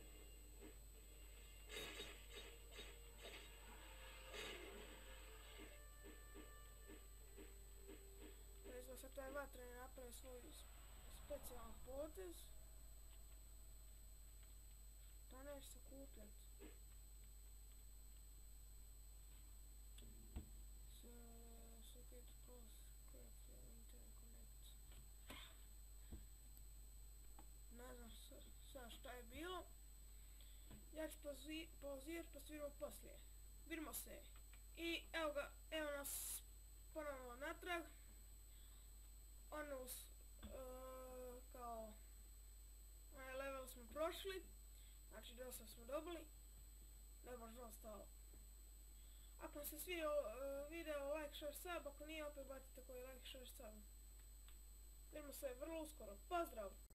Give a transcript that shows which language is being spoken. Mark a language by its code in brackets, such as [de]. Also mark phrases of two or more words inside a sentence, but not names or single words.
[hr] Recimo sad taj vatreni napravi svoj specijalan potez. To neće se kupljati. [en] Get close, correctly, interconnect. [hr] Ne znam sad šta je bilo. Ja ću pauzirati pa se vidimo poslije. Vidimo se. I evo nas ponovno natrag. Kao onaj level smo prošli. Znači dosta smo dobili. Ne baš dosta. Ako vam se svidio video, [en] like, share, sub, [hr] ako nije opet bacite koji [en] like, share, sub. [hr] Vidimo se vrlo uskoro. Pozdrav!